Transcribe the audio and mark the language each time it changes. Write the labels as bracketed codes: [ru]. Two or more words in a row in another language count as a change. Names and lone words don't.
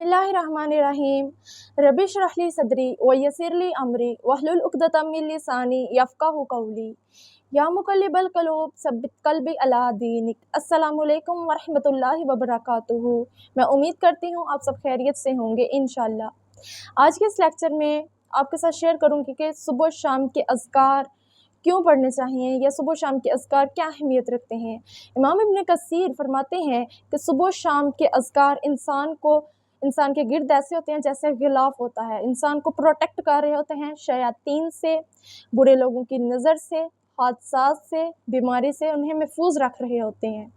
[ar] بسم الله الرحمن الرحيم رب اشرح لي صدري ويسر لي أمري واحلل عقدة من لساني يفقهوا قولي يا مقلب القلوب ثبت قلبي على دينك. السلام عليكم ورحمة الله وبركاته. [ur] میں امید کرتی ہوں آپ سب خیریت سے ہوں گے ان شاء اللہ. آج کے اس لیکچر میں آپ کے ساتھ شیئر کروں گی کہ صبح شام کے اذکار کیوں پڑھنے چاہئیں یا صبح شام کے اذکار کیا اہمیت رکھتے ہیں. امام ابن کثیر فرماتے ہیں کہ صبح شام کے اذکار انسان کے گرد ایسے ہوتے ہیں جیسے غلاف ہوتا ہے، انسان کو پروٹیکٹ کر رہے ہوتے ہیں شیاطین سے، برے لوگوں کی نظر سے، حادثات سے، بیماری سے انہیں محفوظ رکھ رہے ہوتے ہیں.